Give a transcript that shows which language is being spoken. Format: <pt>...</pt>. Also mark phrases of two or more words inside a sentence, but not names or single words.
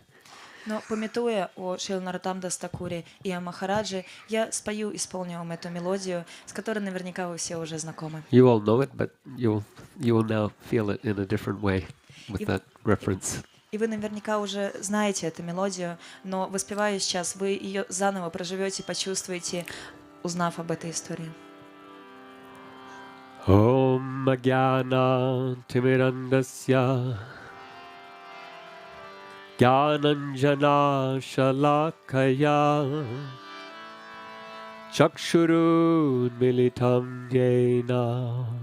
<ru>Но памятуя о Шриле Нароттам дас Thakure и о Махараджи, я спою, исполню вам эту мелодию, с которой наверняка вы все уже знакомы.</ru> <en>You all know it, but you will now feel it in a different way with that reference.</en> <ru>И вы наверняка уже знаете эту мелодию, но воспевая сейчас, вы ее заново проживете, почувствуете, узнав об этой истории.</ru> <sa>ॐ ज्ञान तिमिरान्धस्य ज्ञानाञ्जन शलाकया चक्षुरुन् मिलितम् जेन</sa>